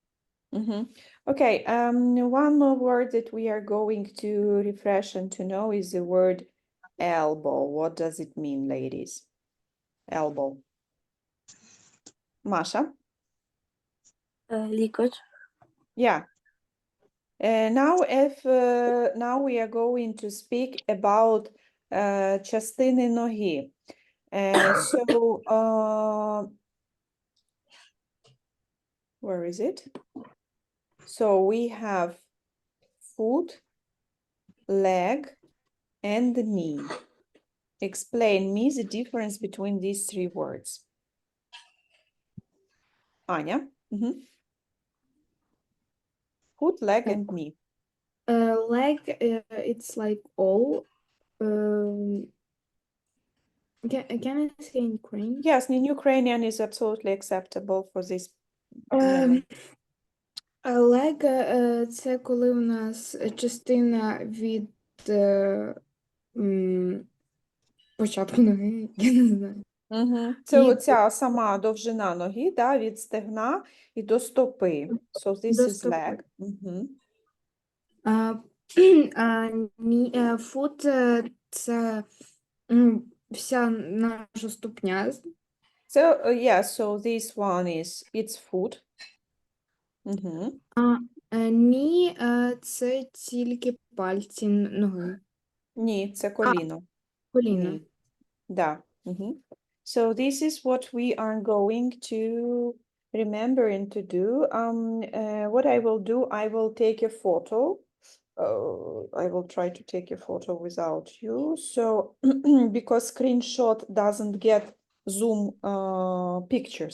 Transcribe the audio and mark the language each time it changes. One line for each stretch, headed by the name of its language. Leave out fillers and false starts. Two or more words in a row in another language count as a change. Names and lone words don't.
English: Okay, one more word that we are going to refresh and to know is the word elbow. What does it mean, ladies? Elbow. Masha?
Ukrainian: Лікоть.
English: Yeah. Now we are going to speak about
Ukrainian: частини ноги.
English: Where is it? So we have foot, leg, and knee. Explain me the difference between these three words. Anya? Foot, leg, and knee. Leg, it's like all. Can I say in Ukrainian? Yes, in Ukrainian is absolutely acceptable for this moment.
Ukrainian: Leg це коли у нас частина від початку ноги, я не знаю. Це оця сама довжина ноги, да, від стегна і до стопи.
English: So this
Ukrainian: До
English: is
Ukrainian: стопи.
English: leg.
Ukrainian: Foot це вся наша ступня.
English: So yeah, so this one is it's foot.
Ukrainian: Ні, це тільки пальці ноги. Ні, це коліно. Коліно. Ні. Да.
English: So this is what we are going to remember and to do. What I will do, I will take a photo. I will try to take a photo without you. So because screenshot doesn't get Zoom pictures.